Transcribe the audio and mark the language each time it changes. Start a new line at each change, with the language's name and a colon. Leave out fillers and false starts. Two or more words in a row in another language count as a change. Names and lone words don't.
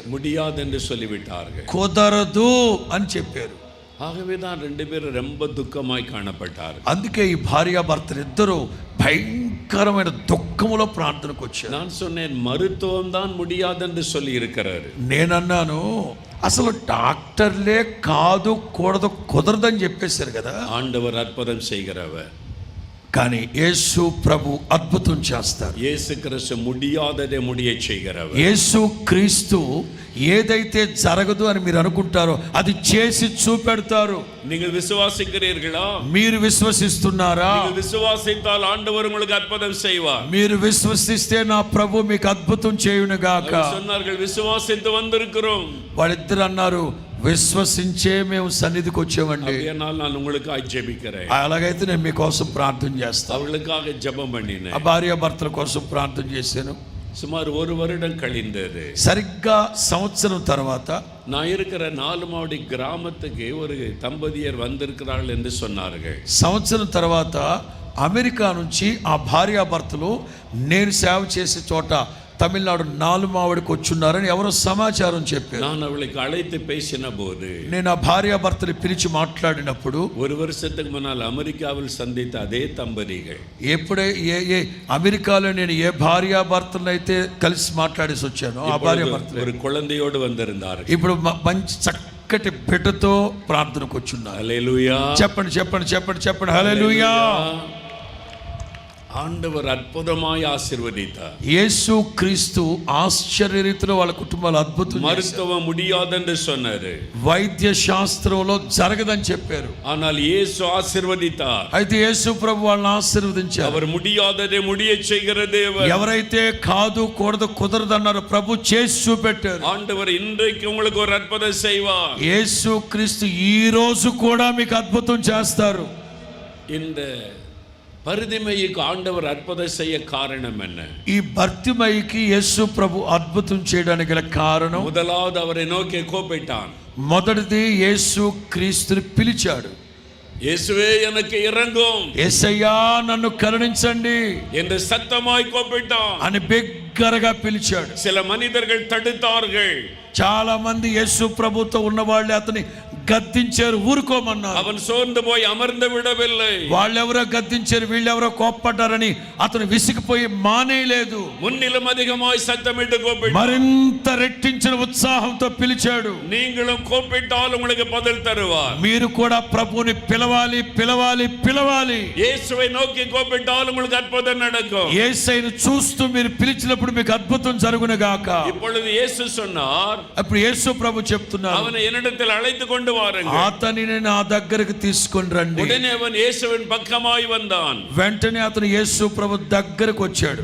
Tamil: முடியாது என்று சொல்லிவிட்டார்கள்.
Telugu: కుదరదు అని చెప్పారు.
Tamil: ஆகவே தான் ரெண்டு பேரும் ரொம்ப துக்கமாய் காணப்பட்டார்கள்.
Telugu: అందుకే ఈ భార్యాభర్తలు ఇద్దరు భయంకరమైన దుఃఖములో ప్రార్థనకు వచ్చారు.
Tamil: நான் சொன்னேன், மருத்துவம் தான் முடியாது என்று சொல்லி இருக்கிறாரு.
Telugu: నేనన్నాను, అసలు డాక్టర్లే కాదు, కూడదు, కుదరదని చెప్పేశారు కదా.
Tamil: ஆண்டவர் அற்புதம் செய்கிறவர்.
Telugu: కానీ యేసు ప్రభు అద్భుతం చేస్తారు.
Tamil: యేసు క్రీస్తు முடியாததை முடிய செய்கிறவர்.
Telugu: యేసు క్రీస్తు ఏదైతే జరగదు అని మీరు అనుకుంటారో అది చేసి చూపెడతారు.
Tamil: நீங்கள் விசுவாசிக்கிறீர்களா?
Telugu: మీరు విశ్వసిస్తున్నారా?
Tamil: நீங்கள் விசுவாசித்தால் ஆண்டவர் உங்களுக்கு அற்புதம் செய்வார்.
Telugu: మీరు విశ్వసిస్తే నా ప్రభు మీకు అద్భుతం చేయును గాక.
Tamil: சொன்னார்கள், விசுவாசித்து வந்திருக்கிறோம்.
Telugu: వాళ్ళిద్దరు అన్నారు, విశ్వసించే మేము సన్నిధికి వచ్చామండి.
Tamil: நான் உங்களுக்காக ஜெபிக்கிறேன்.
Telugu: అలాగైతే నేను మీకోసం ప్రార్థన చేస్తాను.
Tamil: அவர்களுக்காக ஜெபம் பண்ணினேன்.
Telugu: ఆ భార్యాభర్తల కోసం ప్రార్థన చేశాను.
Tamil: சுமார் 1 வருடம் கழிந்தது.
Telugu: సరిగ్గా సంవత్సరం తర్వాత
Tamil: நான் இருக்கிற 4 மாடி கிராமத்துக்கு ஒரு தம்பதியர் வந்திருக்கிறார்கள் என்று சொன்னார்கள்.
Telugu: సంవత్సరం తర్వాత అమెరికా నుంచి ఆ భార్యాభర్తలు నేను సేవ చేసే చోట తమిళనాడు 4 మావడికి వచ్చున్నారని ఎవరో సమాచారం చెప్పారు.
Tamil: நான் அவளுக்கு அழைத்து பேசின போது,
Telugu: నేను ఆ భార్యాభర్తలు పిలిచి మాట్లాడినప్పుడు,
Tamil: 1 வருஷத்துக்கு முன்னால் அமெரிக்காவில் சந்தித்த அதே தம்பதிகள்,
Telugu: ఎప్పుడే ఏ అమెరికాలో నేను ఏ భార్యాభర్తలను అయితే కలిసి మాట్లాడేసి వచ్చానో ఆ భార్యాభర్తలు
Tamil: ஒரு குழந்தையோடு வந்திருந்தார்கள்.
Telugu: ఇప్పుడు మంచి చక్కటి బిడ్డతో ప్రార్థనకు వచ్చున్నారు. హల్లెలూయా. చెప్పండి చెప్పండి చెప్పండి చెప్పండి హల్లెలూయా.
Tamil: ஆண்டவர் அற்புதமாய் ஆசீர்வதித்தார்.
Telugu: యేసు క్రీస్తు ఆశ్చర్య రీతిలో వాళ్ళ కుటుంబాలు అద్భుతం.
Tamil: மருத்துவம் முடியாதென்று சொன்னாரு,
Telugu: వైద్య శాస్త్రంలో జరగదని చెప్పారు.
Tamil: ஆனால் இயேசு ஆசீர்வதித்தார்.
Telugu: అయితే యేసు ప్రభు వాళ్ళని ఆశీర్వదించారు.
Tamil: அவர் முடியாததை முடிய செய்கிற தேவன்.
Telugu: ఎవరైతే కాదు, కూడదు, కుదరదు అన్నారో ప్రభు చేసి చూపెట్టారు.
Tamil: ஆண்டவர் இன்றைக்கு உங்களுக்கு ஒரு அற்புதம் செய்வார்.
Telugu: యేసు క్రీస్తు ఈ రోజు కూడా మీకు అద్భుతం చేస్తారు.
Tamil: இந்த பரிதிமைக்கு ஆண்டவர் அற்புதம் செய்ய காரணம் என்ன?
Telugu: ఈ భర్తిమయికి యేసు ప్రభు అద్భుతం చేయడానికి గల కారణం,
Tamil: முதலாவது அவரை நோக்கி கூப்பிட்டான்.
Telugu: మొదటిది యేసు క్రీస్తుని పిలిచాడు.
Tamil: இயேசுவே எனக்கு இறங்கும்,
Telugu: యేసయ్యా నన్ను కరుణించండి
Tamil: என்று சத்தமாய் கூப்பிட்டான்.
Telugu: అని బిగ్గరగా పిలిచాడు.
Tamil: சில மனிதர்கள் தடுத்தார்கள்.
Telugu: చాలా మంది యేసు ప్రభుతో ఉన్న వాళ్ళే అతని గద్దించారు, ఊరుకోమన్నారు.
Tamil: அவன் சோர்ந்து போய் அமர்ந்து விடவில்லை.
Telugu: వాళ్ళెవరో గద్దించారు, వీళ్ళెవరో కోప్పడ్డారని అతను విసిగిపోయి మానేయలేదు.
Tamil: முன்னிலும் அதிகமாய் சத்தமிட்டு கூப்பிட்டான்.
Telugu: మరింత రెట్టించిన ఉత్సాహంతో పిలిచాడు.
Tamil: நீங்களும் கூப்பிட்டால் உங்களுக்கு பதில் தருவார்.
Telugu: మీరు కూడా ప్రభువుని పిలవాలి పిలవాలి పిలవాలి.
Tamil: இயேசுவை நோக்கி கூப்பிட்டால் உங்களுக்கு அற்புதம் நடக்கும்.
Telugu: యేసయ్యను చూస్తూ మీరు పిలిచినప్పుడు మీకు అద్భుతం జరుగును గాక.
Tamil: இப்பொழுது இயேசு சொன்னார்,
Telugu: అప్పుడు యేసు ప్రభు చెప్తున్నారు,
Tamil: அவனை என்னிடத்தில் அழைத்து கொண்டு வாருங்கள்.
Telugu: అతనిని నా దగ్గరికి తీసుకొని రండి.
Tamil: உடனே அவன் இயேசுவின் பக்கமாய் வந்தான்.
Telugu: వెంటనే అతను యేసు ప్రభు దగ్గరకు వచ్చాడు.